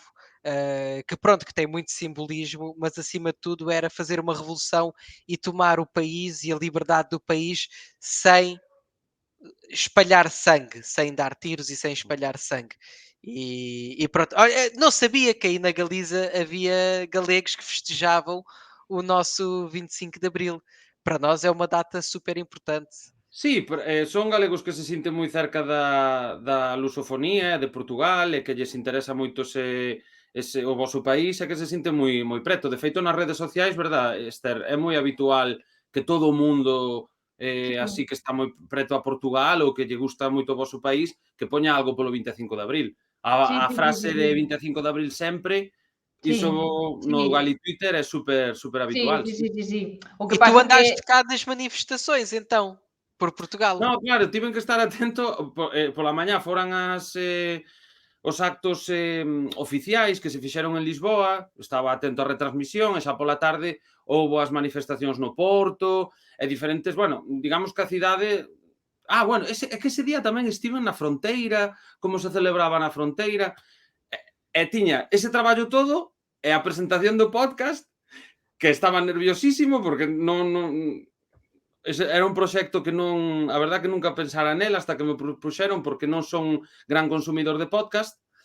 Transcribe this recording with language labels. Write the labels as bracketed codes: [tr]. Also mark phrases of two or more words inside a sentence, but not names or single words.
[pt] Que tem muito simbolismo, mas acima de tudo era fazer uma revolução e tomar o país e a liberdade do país sem espalhar sangue, sem dar tiros e sem espalhar sangue. E pronto, olha, não sabia que aí na Galiza havia galegos que festejavam o nosso 25 de Abril. Para nós é uma data super importante. [gl] Sí, son galegos que se sinten moi cerca da lusofonía de Portugal e que lles interesa moito o voso país e que se sinten moi preto. De feito, nas redes sociais, verdad, Esther, é moi habitual que todo o mundo así que está moi preto a Portugal ou que lle gusta moito o voso país, que poña algo polo 25 de abril. A frase de 25 de abril sempre, iso no Gali Twitter é super habitual. Sí. O [pt] que pasa tu andaste cá nas manifestações, então, por Portugal? [gl] Non, claro, tiven que estar atento. Pola mañá foran os actos oficiais que se fixeron en Lisboa, estaba atento á retransmisión, e xa pola tarde houbo as manifestacións no Porto, e diferentes, bueno, digamos que a cidade... bueno, é que ese día tamén estiven na fronteira, como se celebraba na fronteira, e tiña ese traballo todo, e a presentación do podcast, que estaba nerviosísimo, porque non era un proxecto que non, a verdad que nunca pensara nel hasta que me propuxeron, porque non son gran consumidor de podcast,